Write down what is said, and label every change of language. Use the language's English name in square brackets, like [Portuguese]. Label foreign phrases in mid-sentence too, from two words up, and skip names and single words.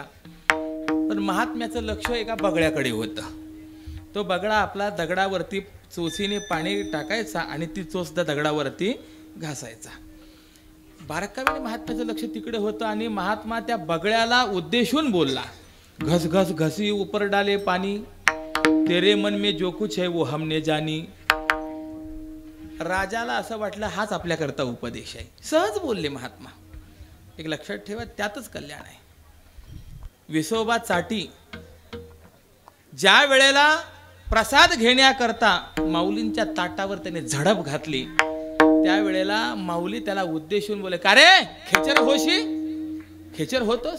[Marathi] पण महात्म्याचं लक्ष एका बगळ्याकडे होतं. तो बगळा आपला दगडावरती चोचीने पाणी टाकायचा आणि ती चोच त्या दगडावरती घासायचा. बारकाईने महात्म्याचं लक्ष तिकडे होतं आणि महात्मा त्या बगळ्याला उद्देशून बोलला, [Hindi] घस घस घसी ऊपर डाले पानी, तेरे मन में जो कुछ है वो हमने जानी. [Marathi] राजाला असं वाटलं हाच आपल्याकरता उपदेश आहे. सहज बोलले महात्मा. एक लक्षात ठेवा, त्यातच कल्याण आहे. विसोबा चाटी ज्या वेळेला प्रसाद घेण्याकरता माऊलींच्या ताटावर त्याने झडप घातली, त्यावेळेला माऊली त्याला उद्देशून बोले, का रे खेचर होशी, खेचर होतोस.